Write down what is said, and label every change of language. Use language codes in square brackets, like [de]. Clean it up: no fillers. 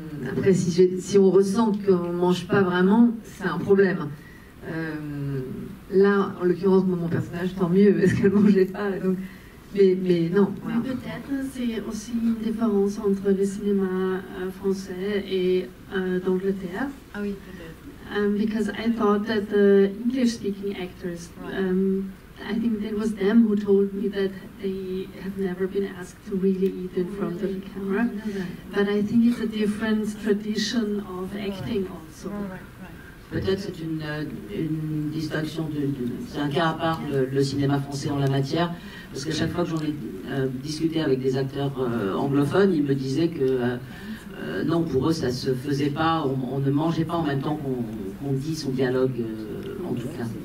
[fr] Après, si on ressent qu'on ne mange pas vraiment, c'est un problème. Là, en l'occurrence, mon personnage, tant mieux, parce qu'elle ne mangeait pas. Donc, mais non. Voilà. Mais peut-être c'est aussi une différence entre le cinéma français et d'Angleterre. Ah oui, peut-être. [en] Because I thought that the English-speaking actors, I think it was them who told me that they have never been asked to really eat in front of the camera. But I think it's a different tradition of acting also. [fr] Peut-être c'est une distinction, c'est un cas à part le cinéma français en la matière, parce qu'à chaque fois que j'en ai discuté avec des acteurs anglophones, ils me disaient que non, pour eux ça se faisait pas, on ne mangeait pas en même temps qu'on dit son dialogue, en tout cas.